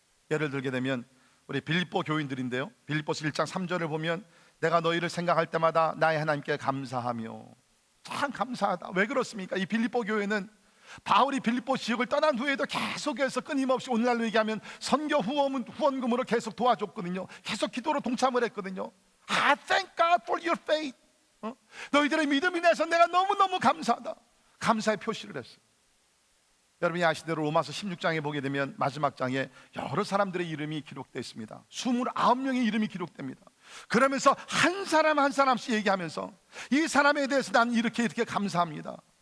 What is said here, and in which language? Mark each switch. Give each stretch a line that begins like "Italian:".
Korean: 예를 들게 되면 우리 빌립보 교인들인데요, 빌립보서 1장 3절을 보면 내가 너희를 생각할 때마다 나의 하나님께 감사하며. 참 감사하다. 왜 그렇습니까? 이 빌립보 교회는 바울이 빌립보 지역을 떠난 후에도 계속해서 끊임없이 오늘날로 얘기하면 선교 후원금으로 계속 도와줬거든요. 계속 기도로 동참을 했거든요.
English: I thank God for your faith.
Korean: 너희들의 믿음이 내서 내가 너무너무 감사하다. 감사의 표시를 했어요. 여러분이 아시대로 로마서 16장에 보게 되면 마지막 장에 여러 사람들의 이름이 기록되어 있습니다. 29명의 이름이 기록됩니다. 그러면서 한 사람 한 사람씩 얘기하면서 이 사람에 대해서 난 이렇게 감사합니다.